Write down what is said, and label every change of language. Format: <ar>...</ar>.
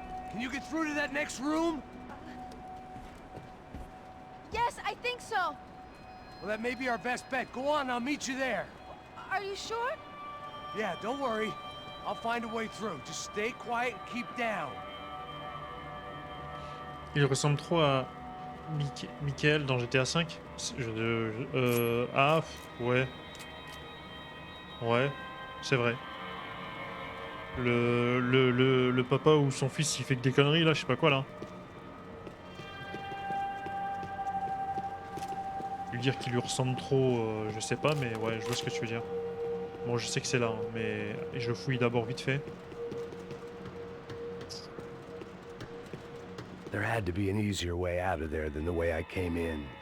<en>Can you get through to that next room? Yes, I think so. Well, that may be our best bet. Go on, I'll meet you there. Are you sure? Yeah, don't worry. I'll find a way through. Just stay quiet and keep down.</en> <fr>Il ressemble trop à Michael dans GTA V. Ah, ouais. Ouais, c'est vrai. Le papa ou son fils il fait que des conneries là, je sais pas quoi là. Lui dire qu'il lui ressemble trop, je sais pas, mais ouais, je vois ce que tu veux dire. Bon, je sais que c'est là, hein, mais je fouille d'abord vite fait.</fr> <en>There had to be an easier way out of there than the way I came in.</en>